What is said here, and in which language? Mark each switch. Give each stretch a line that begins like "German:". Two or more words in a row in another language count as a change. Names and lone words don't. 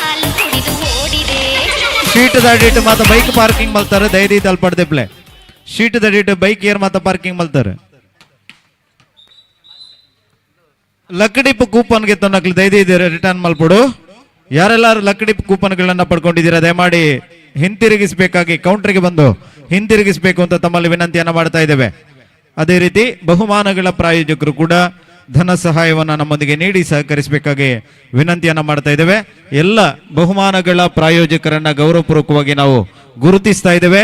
Tulu: ಶೀಟ್ ದಡಿಟ್ ಮಾತ
English: bike parking
Tulu: ಮಲ್ತಾರೆ ದಯದಿ ತಲ್ಪಡ್ದೆಪ್ಲೆ ಶೀಟ್ ದಡಿಟ್ ಬೈಕ್ ಏರ್ ಮಾತ ಪಾರ್ಕಿಂಗ್ ಮಲ್ತಾರೆ
English: lucky dip couponge
Tulu: ತೊನ್ನಕ್ಲು ದಯದಿ ರಿಟರ್ನ್ ಮಲ್ಪಡು
Kannada: ಯಾರೆಲ್ಲರೂ ಲಕ್ಕಡಿಪ್ ಕೂಪನ್ಗಳನ್ನ ಪಡ್ಕೊಂಡಿದ್ದೀರಾ ದಯಮಾಡಿ ಹಿಂತಿರುಗಿಸಬೇಕಾಗಿ ಕೌಂಟರ್ಗೆ ಬಂದು ಹಿಂತಿರುಗಿಸಬೇಕು ಅಂತ ತಮ್ಮಲ್ಲಿ ವಿನಂತಿಯನ್ನ ಮಾಡ್ತಾ ಇದ್ದೇವೆ.
Tulu: ಅದೇ ರೀತಿ ಬಹುಮಾನಗಳ ಪ್ರಾಯೋಜಕರು ಕೂಡ ಧನ ಸಹಾಯವನ್ನ ನಮ್ಮೊಂದಿಗೆ ನೀಡಿ ಸಹಕರಿಸಬೇಕಾಗಿ ವಿನಂತಿಯನ್ನ ಮಾಡ್ತಾ ಇದ್ದೇವೆ. ಎಲ್ಲ ಬಹುಮಾನಗಳ ಪ್ರಾಯೋಜಕರನ್ನ ಗೌರವಪೂರ್ವಕವಾಗಿ ನಾವು ಗುರುತಿಸ್ತಾ ಇದ್ದೇವೆ.